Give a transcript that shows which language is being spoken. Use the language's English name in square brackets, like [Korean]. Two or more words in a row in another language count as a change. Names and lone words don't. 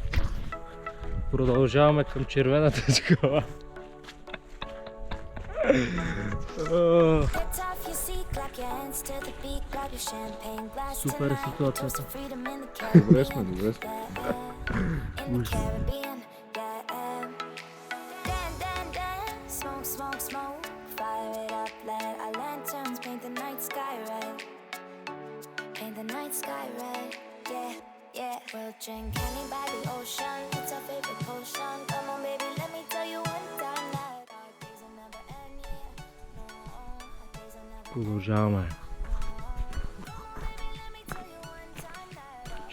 [Bulgarian] Продължаваме към Червената скала. [English] Get off your seat, clap your hands to the beat, grab your champagne glass [Bulgarian] Супер е [English] tonight. [Bulgarian] ситуацията. [English] Toast to freedom in the Caribbean. [Bulgarian] Добре сме. [English] In the Caribbean, yeah. Dance, smoke, fire it up, let our lanterns paint the night sky red. Paint the night sky red, yeah. We'll drink honey by the ocean, it's our favorite potion. Come on baby, let me tell you one time that our days will never end, yeah. No, our days will never end. [Bulgarian] Продължаваме. [English] Let me tell you one time that our